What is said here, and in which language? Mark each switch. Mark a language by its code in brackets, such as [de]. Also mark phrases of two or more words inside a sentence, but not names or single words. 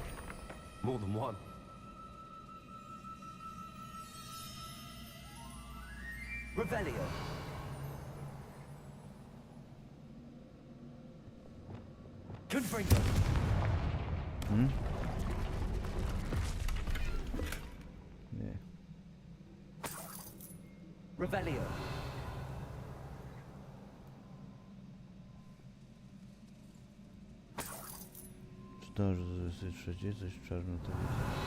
[en] More than one. [la] Revelio. Confringo. [pl] Hmm? Nie. [la] Revelio. [pl] Czytałem, że to jest trzecie, coś czarno to jest.